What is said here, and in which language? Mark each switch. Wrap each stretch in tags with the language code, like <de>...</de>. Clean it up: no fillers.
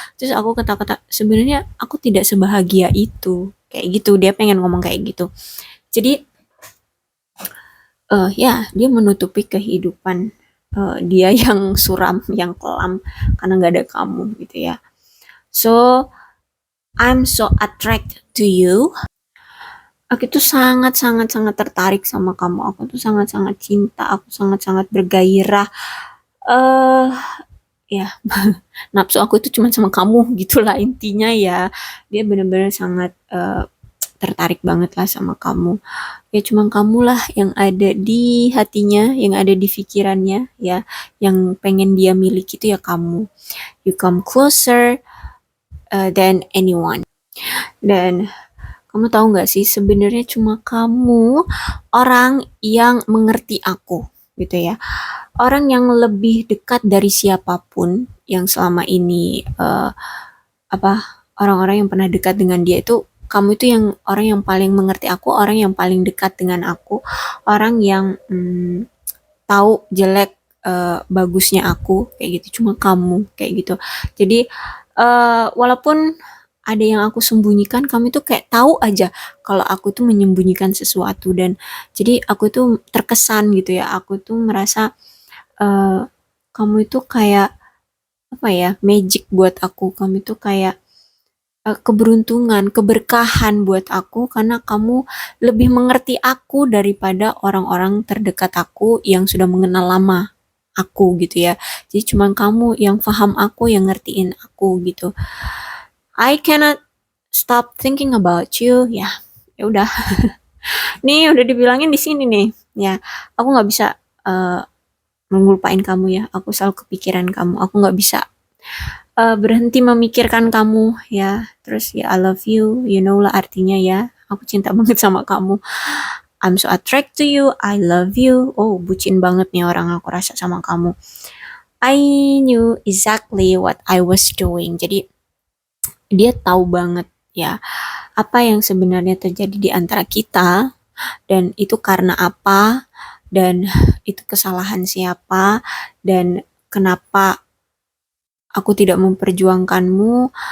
<id>Terus aku kata-kata sebenarnya aku tidak sebahagia itu. Kayak gitu, dia pengen ngomong kayak gitu. Jadi ya dia menutupi kehidupan dia yang suram, yang kelam karena nggak ada kamu gitu ya.</id> <en>So I'm so attracted to you.</en> <id>Aku tuh sangat-sangat-sangat tertarik sama kamu. Aku tuh sangat-sangat cinta. Aku sangat-sangat bergairah. Eh, ya nafsu aku itu cuma sama kamu gitulah intinya ya. Dia benar-benar sangat tertarik banget lah sama kamu. Ya cuma kamulah yang ada di hatinya, yang ada di pikirannya ya, yang pengen dia miliki itu ya kamu.</id> <en>You come closer than anyone.</en> <id>Dan kamu tahu nggak sih, sebenarnya cuma kamu orang yang mengerti aku, gitu ya. Orang yang lebih dekat dari siapapun yang selama ini apa orang-orang yang pernah dekat dengan dia itu, kamu itu yang orang yang paling mengerti aku, orang yang paling dekat dengan aku, orang yang tahu jelek bagusnya aku kayak gitu. Cuma kamu kayak gitu. Jadi walaupun ada yang aku sembunyikan, kamu tuh kayak tahu aja kalau aku tuh menyembunyikan sesuatu, dan jadi aku tuh terkesan gitu ya, aku tuh merasa eh, kamu itu kayak apa ya, magic buat aku, kamu itu kayak keberuntungan, keberkahan buat aku karena kamu lebih mengerti aku daripada orang-orang terdekat aku yang sudah mengenal lama aku gitu ya. Jadi cuman kamu yang paham aku, yang ngertiin aku gitu.</id> <en>I cannot stop thinking about you.</en> <id>Ya, ya udah. Nih udah dibilangin di sini nih. Ya, aku nggak bisa uh, ngelupain kamu ya. Aku selalu kepikiran kamu. Aku nggak bisa berhenti memikirkan kamu ya. Terus ya</id> <en>I love you. You know</en> <id>lah artinya ya. Aku cinta banget sama kamu.</id> <en>I'm so attracted to you. I love you.</en> <id>Oh, bucin banget nih orang aku rasa sama kamu.</id> <en>I knew exactly what I was doing.</en> <id>Jadi dia tahu banget ya apa yang sebenarnya terjadi di antara kita, dan itu karena apa, dan itu kesalahan siapa, dan kenapa aku tidak memperjuangkanmu.</id>